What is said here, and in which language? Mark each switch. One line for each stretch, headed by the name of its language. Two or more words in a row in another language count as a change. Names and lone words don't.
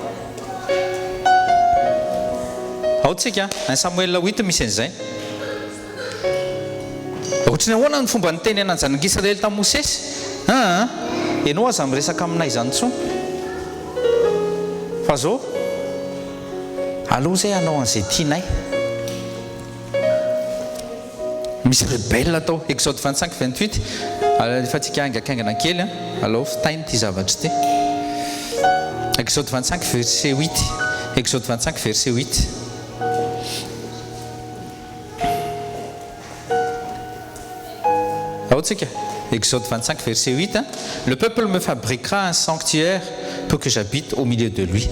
Malagasy: ao tsika 1 Samuel 8 misy an'izay ohatrany ahoana ny fomba niteny anany zanak'Israely tamin'ny Mosesy ianao aza miresaka aminay zany tsony fa zao aloha zay anao an'izay tianay misy rebelle atao Exode 25-28 efa tsika angakaingana kely alao fitainy ty zavatra ty Exode 25 verset 8 Exode 25 verset 8 Exode 25, verset 8.
French: Le peuple me fabriquera un sanctuaire pour que j'habite au milieu de lui.